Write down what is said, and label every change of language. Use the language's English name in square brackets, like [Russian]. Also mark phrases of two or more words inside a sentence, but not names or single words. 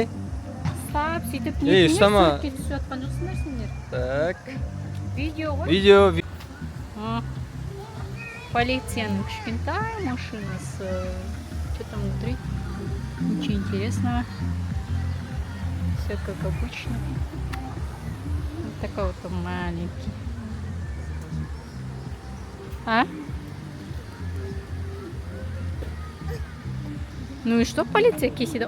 [Kazakh] Ұстап, сөйтіп Ей, ұстама. суретке түсіп жатқан жоқсыңдар сендер. Так. Видео ғой. Видео. Полицияның кішкентай машинасы. [Russian] Что там внутри? Ничего интересного. Все как обычно. Вот такой вот он маленький. А? Ну и что полиция кисит?